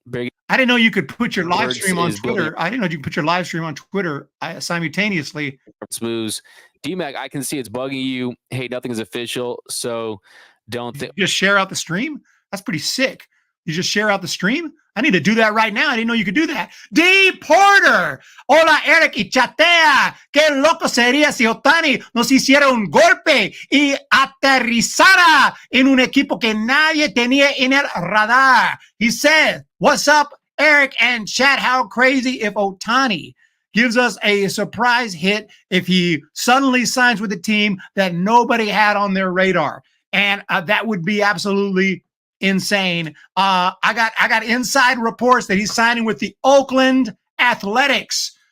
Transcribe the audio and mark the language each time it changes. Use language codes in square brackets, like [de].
[en] I didn't know you could put your live stream on Twitter. I didn't know you could put your live stream on Twitter simultaneously. Smooth. DMAC, I can see it's bugging you. Hey, nothing is official, so don't think. Just share out the stream? That's pretty sick. You just share out the stream? I need to do that right now. I didn't know you could do that. [es] D. Porter. Hola, Eric y Chatea. Qué loco sería si Ohtani nos hiciera un golpe y aterrizara en un equipo que nadie tenía en el radar. [en] He said, what's up, Eric and chat? How crazy if Ohtani gives us a surprise hit if he suddenly signs with a team that nobody had on their radar. And that would be absolutely insane. I got inside reports that he's signing with the Oakland Athletics.